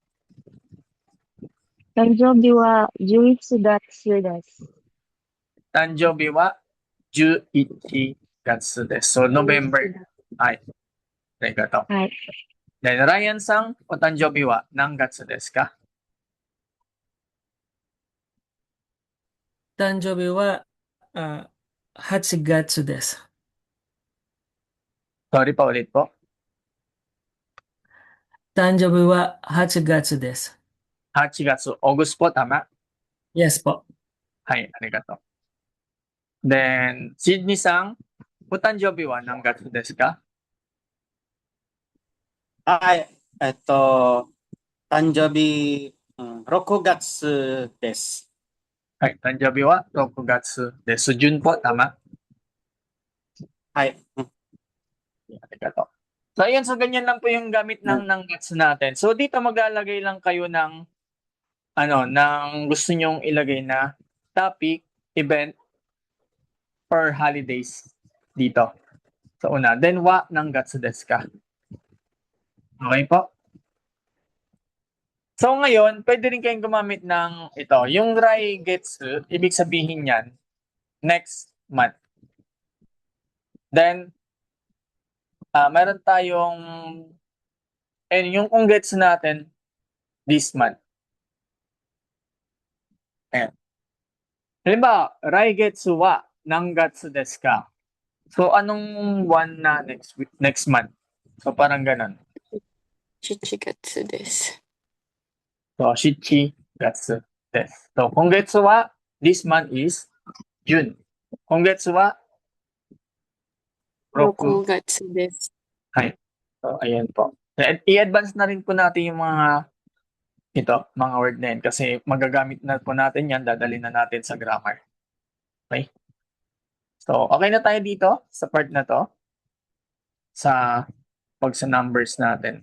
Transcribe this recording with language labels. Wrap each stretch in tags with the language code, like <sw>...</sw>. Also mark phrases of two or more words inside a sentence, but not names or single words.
<ja>誕生日は 11 月です。誕生日は11月です.</ja> <en>So, November.</en> <ja>はい。ありがとう. Hai.</ja> <en>Then, Ryan-san.</en> <ja>お誕生日は何月ですか? 誕生日は8月です。</ja> <tl>Sorry pa ulit po.</tl> <ja>誕生日は8月です。 8月.</ja> <tl>August po, tama? Yes po.</tl> <ja>はい、ありがとう. Then, Sydney-san. お誕生日は何月ですか? はい、誕生日、6月です。はい、誕生日は6月です.</ja> <tl>June po, tama?</tl> <ja>はい、 Arigato.</ja> <tl>So, ayun. So, ganyan lang po yung gamit ng gats natin. So, dito maglalagay lang kayo ng ng gusto nyong ilagay na</tl> <en>topic, event, or holidays</en> <tl>dito. sa una. Then</tl> <ja>は何月ですか.</ja> <tl>Okay po? So ngayon, pwede rin kayong gumamit ng ito. Yung raigetsu, ibig sabihin yan,</tl> <en>next month.</en> <tl>Then, meron tayong, and yung konggetsu natin,</tl> <en>this month.</en> <tl>Ayan. Halimbawa,</tl> <ja>来月は何月ですか.</ja> <tl>So, anong one na</tl> <en>next month?</en> <tl>So, parang ganun.</tl> <ja>7 月です。 So, 七月です.</ja> <en>So,</en> <ja>今月は,</ja> <en>this month is June.</en> <ja>今月は, roku. 6月です。</ja> <tl>So, ayan po. I-advance na rin po natin yung mga mga word na yan kasi magagamit na po natin yan, dadalhin na natin sa grammar. Okay? So, okay na tayo dito sa part na to. Sa sa numbers natin.</tl>